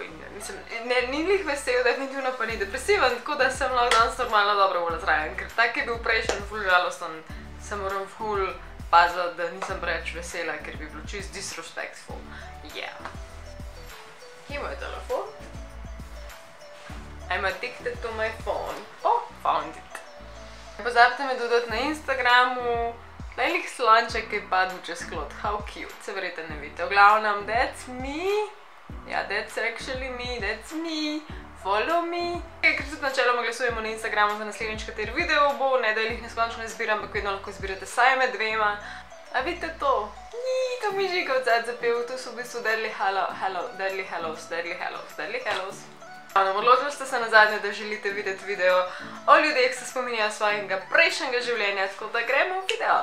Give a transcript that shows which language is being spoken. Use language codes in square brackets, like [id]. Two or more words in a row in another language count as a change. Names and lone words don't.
[sl] Ni lih vesel, definitivno pa ni depresiven, tako da sem lahko danes normalno dobro bolj zraven. Ker tak je bil prejšen ful žalosten, se moram ful paziti, da nisem preveč vesela, ker bi bilo čist disrespectful. Yeah. Kje moj telefon? [en] I'm addicted to my phone. Oh, found it. [sl] Ne pozabite me dodati na Instagramu. Lejlik slonček je padel čez klot. [en] How cute. [sl] Se verjete ne vidite. V glavnem, [en] that's me. Ja, that's actually me. That's me. Follow me. [sl] Ker tudi načeloma glasujemo na Instagramu za naslednjič, kateri video bo. Ne, da jih neskončno izbiram, ampak vedno lahko izbirate saj med dvema. A vidite to? To mi Žiga od zadaj zapel. To so v bistvu Deadly Hallows. Odločili ste se nazadnje, da želite videti video o ljudeh, ki se spominjajo svojega prejšnjega življenja, tako da gremo v video.